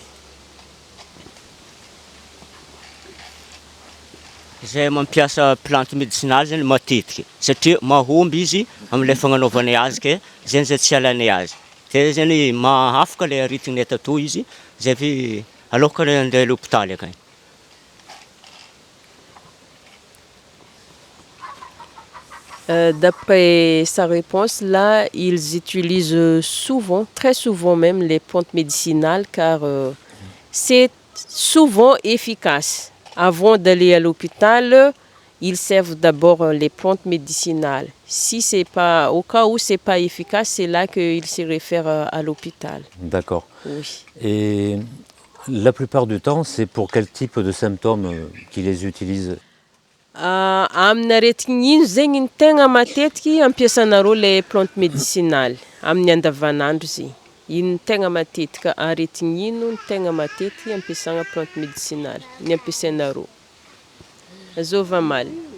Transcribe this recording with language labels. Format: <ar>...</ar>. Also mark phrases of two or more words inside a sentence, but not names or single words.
<mg>Zay mampiasa</mg> <fr>plante médicinale</fr> <mg>zany matetiky satria mahomby izy amin'ilay fagnanaovanay azy ke zay tsy halanay azy. Zay zany mahafaka le aritignay tato izy zay fi aloka andeha</mg> <fr>à l'hôpital</fr> <mg>akagny.</mg> <fr>D'après sa réponse, là, ils utilisent souvent, très souvent même, les plantes médicinales car c'est souvent efficace. Avant d'aller à l'hôpital, ils servent d'abord les plantes médicinales. Si c'est pas, au cas où c'est pas efficace, c'est là qu'ils se réfèrent à l'hôpital. D'accord. Oui. Et la plupart du temps, c'est pour quel type de symptômes qu'ils les utilisent?</fr> <mg>Amin'ny aretigny ino zegny ny tegna matetiky ampiasanareo le</mg> <fr>plante médicinale</fr> <mg>amin'ny andavanandro zegny. Ino ny tegna matetika aretigny ino ny tegna matetiky ampiasagna</mg> <fr>plante médicinale</fr> <mg>ny ampiasainareo? Azova maly.</mg>